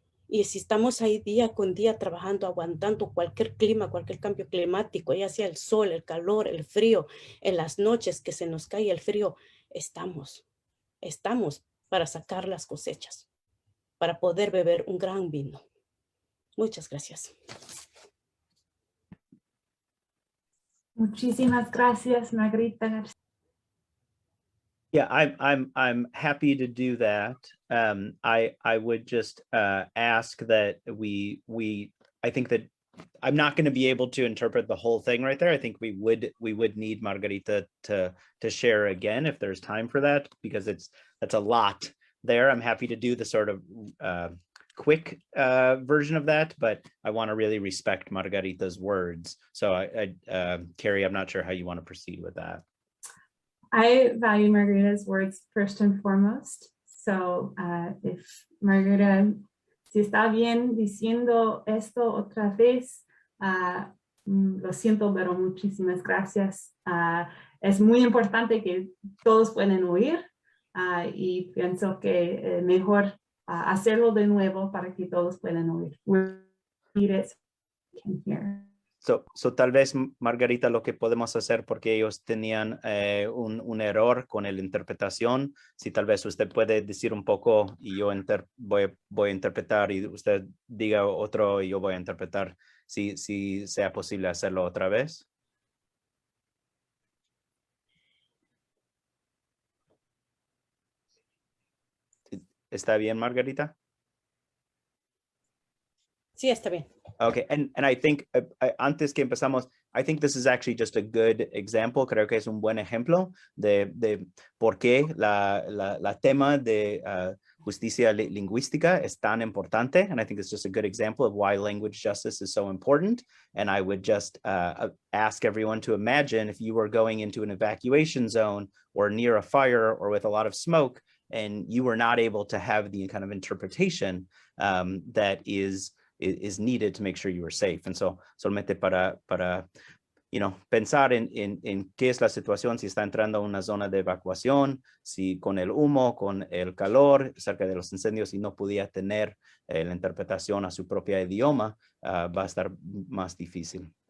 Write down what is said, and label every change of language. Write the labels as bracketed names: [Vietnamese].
[Spanish] Y si estamos ahí día con día trabajando, aguantando cualquier clima, cualquier cambio climático, ya sea el sol, el calor, el frío, en las noches que se nos cae el frío, estamos para sacar las cosechas, para poder beber un gran vino. Muchas gracias. Muchísimas gracias, Margarita. [English] Yeah, I'm happy to do that. I would just ask that I think that I'm not going to be able to interpret the whole thing right there. I think we would need Margarita to share again if there's time for that, because that's a lot there. I'm happy to do the sort of quick version of that, but I want to really respect Margarita's words. So Carrie, I'm not sure how you want to proceed with that. I value Margarita's words first and foremost. So if [Spanish] Margarita, si está bien diciendo esto otra vez, lo siento, pero muchísimas gracias. Es muy importante que todos puedan oír y pienso que mejor hacerlo de nuevo para que todos puedan oír. [English] Read it so we can hear. [Spanish] So tal vez, Margarita, lo que podemos hacer, porque ellos tenían un error con la interpretación, si tal vez usted puede decir un poco y yo voy a interpretar y usted diga otro y yo voy a interpretar, si sea posible hacerlo otra vez. ¿Está bien, Margarita? Sí, está bien. [English] Okay, and I think [Spanish] antes que empezamos, [English] I think this is actually just a good example. [Spanish] Creo que es un buen ejemplo de por qué la tema de justicia lingüística es tan importante. [English] And I think it's just a good example of why language justice is so important. And I would just ask everyone to imagine if you were going into an evacuation zone or near a fire or with a lot of smoke, and you were not able to have the kind of interpretation that is needed to make sure you are safe. And so [Spanish] solamente para pensar en qué es la situación, si está entrando a una zona de evacuación, si con el humo, con el calor, cerca de los incendios, y no podía tener la interpretación a su propio idioma, va a estar más difícil.